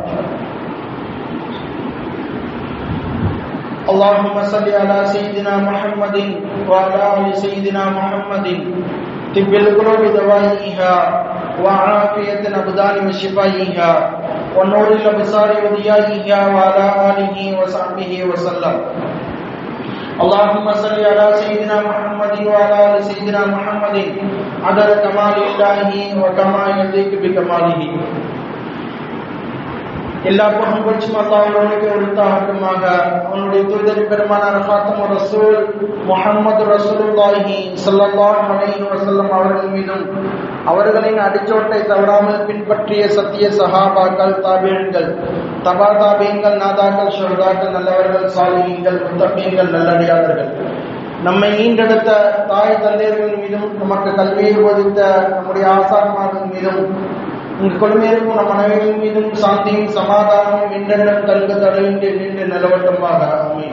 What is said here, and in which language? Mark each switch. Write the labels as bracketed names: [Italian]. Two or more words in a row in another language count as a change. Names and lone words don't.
[Arabic] اللهم صل على سيدنا محمد وعلى ال سيدنا محمد، طب القلوب دوائها وعافية الأبدان وشفائها ونور الأبصار وضيائها وعلى آله وصحبه وسلم. اللهم صل على سيدنا محمد وعلى ال سيدنا محمد عدد كمال الله وكما يليق بكماله. [Tamil] எல்லா புகழும் அல்லாஹ்வுக்கு உரித்தாகட்டுமாக. அவனுடைய தூதர் பெருமானார் ஃபாத்திமா ரசூல் முஹம்மது [Arabic] رسول الله صلى الله عليه وسلم [Tamil] அவர்கள் மீதும், அவர்களின் அடிச்சோட்டை தவறாமல் பின்பற்றிய சத்திய சஹாபாக்கள், தாபிஈன்கள், தபா தாபிஈன்கள், நாதாக்கள், ஷுஹதாக்கள், நல்லவர்கள், சாலிஹீன்கள், முத்தகீன்கள், நல்லடியார்கள், நம்மை ஈண்டெடுத்த தாய் தந்தையர்கள் மீதும், நமக்கு கல்வியை போதித்த நம்முடைய ஆசான்மார்கள் மீதும், இங்கு கொடுமையிருக்கும் நம் அனைவரின் மீதும் சாந்தியும் சமாதானமும் இன்றென்றும் தங்கு தடையின்றி நின்று நிலவட்டமாக ஆமீன்.